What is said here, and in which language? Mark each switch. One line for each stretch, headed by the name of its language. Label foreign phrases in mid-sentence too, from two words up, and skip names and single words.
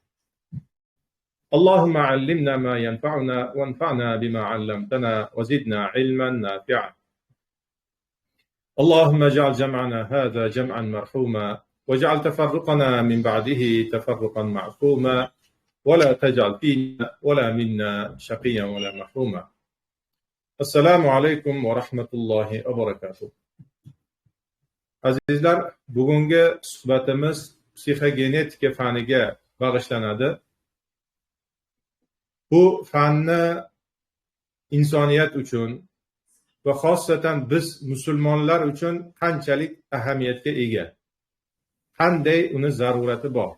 Arabic: اللهم علمنا ما ينفعنا وانفعنا بما علمتنا وزدنا علما نافعا. اللهم اجعل جمعنا هذا جمعا مرحوما واجعل تفرقنا من بعده تفرقا معصوما ولا تجعل فينا ولا منا شقيا ولا محروما. السلام عليكم و رحمة الله و بركاته.
Uzbek: Azizlar, bugungi suhbatimiz psixogenetika faniga bag'ishlanadi. Bu fanni insoniyat uchun va xosatan biz musulmonlar uchun qanchalik ahamiyatga ega, qanday uni zarurati bor.